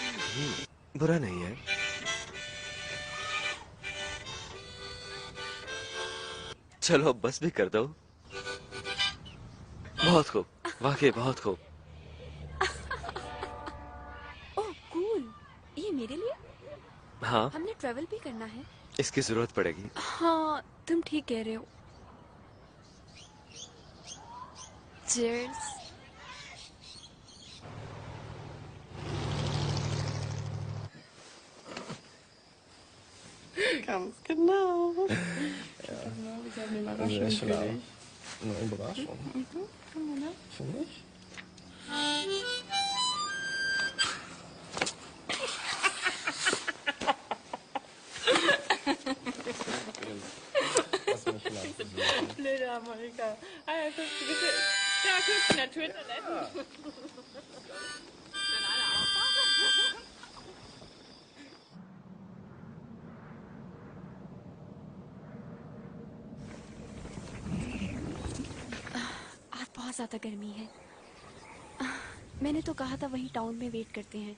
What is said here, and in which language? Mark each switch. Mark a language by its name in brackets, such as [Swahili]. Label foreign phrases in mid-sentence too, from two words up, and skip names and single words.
[Hindi] बुरा नहीं है। चलो अब बस भी कर दो। बहुत खूब, वाकई बहुत खूब। [English] oh cool, [Hindi] ये मेरे लिए? हाँ, हमने ट्रेवल भी करना है। इसकी जरूरत पड़ेगी। हाँ तुम ठीक कह रहे हो। Cheers. [German] Ganz genau. Ja. Genau, wir haben eine Überraschung für dich. Eine Überraschung. Für mich? Lass mich mal versuchen. Blöde Amerika. Ah, ja, guck, du bist ja guck, in der Toilette. [Hindi] आज बहुत ज्यादा गर्मी है। मैंने तो कहा था वहीं टाउन में वेट करते हैं।